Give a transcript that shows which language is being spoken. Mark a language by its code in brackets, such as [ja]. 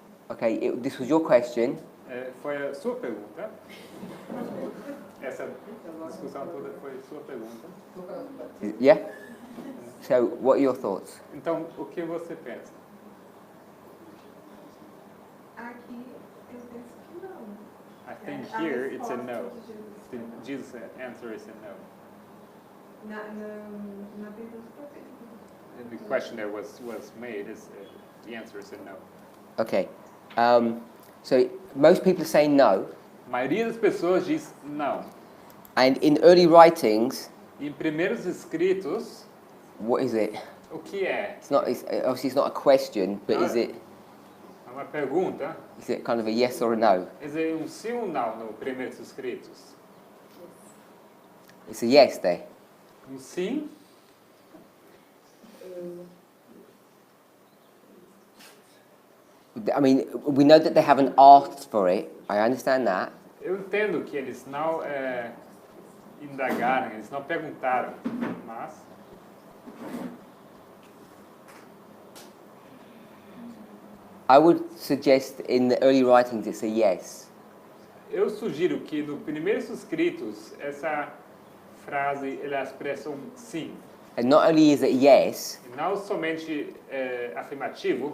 [en] Okay, this was your question. [pt] Foi a sua pergunta. Essa discussão toda foi sua pergunta. [en] Yeah? So, what are your thoughts? [pt] Então, o que você pensa? Aqui eu penso que não. [en] I think here it's a no. Jesus' answer is a no. [pt] Na pergunta profética. [en] And the question that was made is the answer is a no. Okay. So, most people are saying no, [pt] A maioria das pessoas diz não. [en] and in early writings, [pt] E em primeiros escritos, [en] what is it? [pt] o que é? [en] Obviously it's not a question, but is it [pt] É uma pergunta. [en] kind of a yes or a no? [pt] Quer dizer, um sim ou não no primeiros escritos? [en] It's a yes there. [pt] Um sim. [en] I mean, we know that they haven't asked for it. I understand that. [pt] Eu entendo que eles não indagaram, eles não perguntaram, mas [en] I would suggest in the early writings it's a yes. [pt] eu sugiro que no primeiros escritos essa frase ela expressa um sim. [en] And not only is it yes, [pt] E não somente afirmativo,